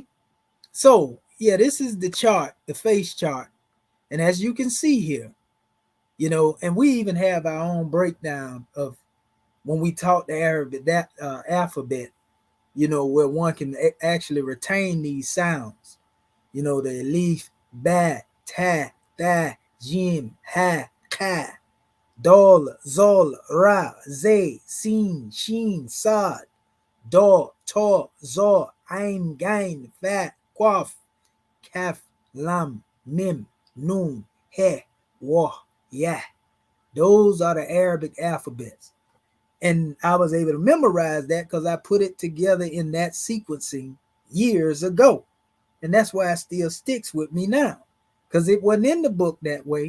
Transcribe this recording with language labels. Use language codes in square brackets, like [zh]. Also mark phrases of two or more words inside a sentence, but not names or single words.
[en] So, yeah, this is the chart, the face chart. And as you can see here, and we even have our own breakdown of when we taught the Arabic, that alphabet, where one can actually retain these sounds. The alif, [ar] باء، تاء، ثاء، جيم، حاء، خاء، دال، ذال، راء، زاي، سين، شين, صاد، ضاد، طاء، ظاء، عين، غين, فاء، قاف، كاف، لام، ميم، نون, هاء، واو، ياء. [en] Those are the Arabic alphabets. And I was able to memorize that because I put it together in that sequencing years ago. And that's why it still sticks with me now. Because it wasn't in the book that way.